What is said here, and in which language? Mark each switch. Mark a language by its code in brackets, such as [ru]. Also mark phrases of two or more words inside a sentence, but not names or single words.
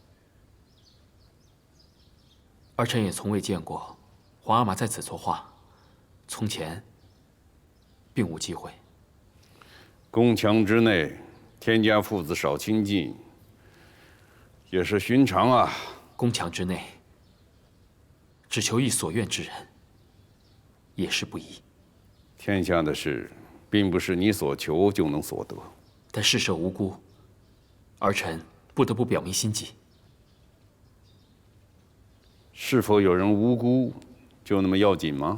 [zh] 兒臣也從未見過皇阿瑪在此作畫，從前並無機會。宮牆之內，天家父子少親近，也是尋常啊。宮牆之內，只求一所願之人，也是不易。天下的事，並不是你所求就能所得。但事涉無辜，兒臣不得不表明心跡。是否有人無辜，就那麼要緊嗎？